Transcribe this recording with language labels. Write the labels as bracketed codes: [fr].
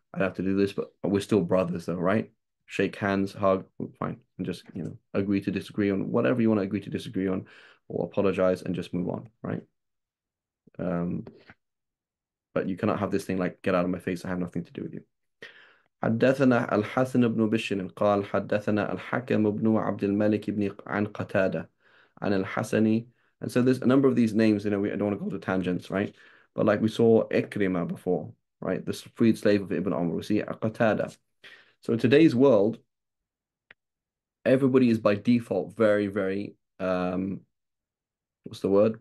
[en] I don't have to do this, but we're still brothers though, right? Shake hands, hug, fine. And just, agree to disagree on whatever you want to agree to disagree on, or apologize and just move on, right? Um, but you cannot have this thing like, get out of my face. I have nothing to do with you. [ar] حدثنا الحسن بن بشر قال حدثنا الحكم بن عبد الملك بن عن قتادة عن الحسن. [en] And so there's a number of these names, I don't want to go to tangents, right? But like we saw Ikrimah before, right? The freed slave of Ibn Umar. We see Qatada. So in today's world, everybody is by default very, very, what's the word?